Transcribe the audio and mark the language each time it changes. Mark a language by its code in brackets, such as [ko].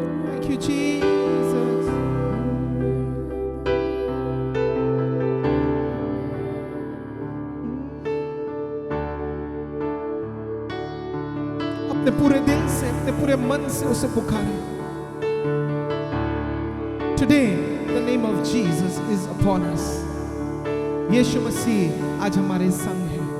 [en] Thank you Jesus. [hi] अपने पूरे दिल से, अपने पूरे मन से उसे पुकारे। [en] Today the name of Jesus is upon us. [hi] यीशु मसीह आज हमारे संग है।